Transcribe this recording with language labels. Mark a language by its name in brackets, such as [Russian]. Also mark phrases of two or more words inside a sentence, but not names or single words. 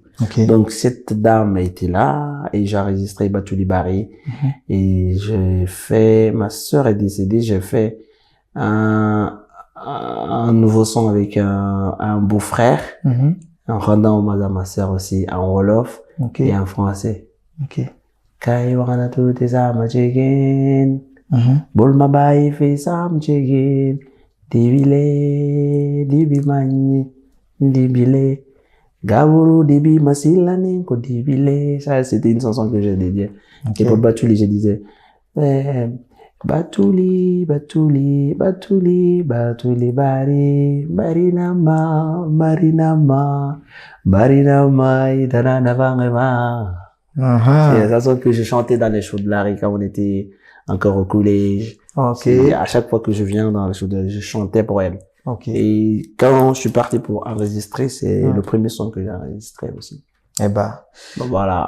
[French] Donc, cette dame était là, et j'ai enregistré Batouli Barry, et ma sœur est décédée, j'ai fait un nouveau son avec un beau-frère, en rendant hommage à ma sœur aussi, en wolof et en français. [Wolof] Kai wana tu te sama jegen, bol ma bayi fe sam jegen, dibile, dibi mani, dibile, gaburu dibi masilani ko dibile. [French] Ça, c'était une chanson que j'ai dédiée. Et pour Batouli, je disais, Batouli, Batouli, Batouli, Batouli Bari, Barinama, Barinama, Barinama, Idana Vangema. C'est la chanson que je chantais dans les shows de Larry quand on était encore au collège. Et à chaque fois que je viens dans les shows de Larry, je chantais pour elle. Et quand je suis parti pour enregistrer, c'est le premier son que j'ai enregistré aussi. Eh ben, voilà.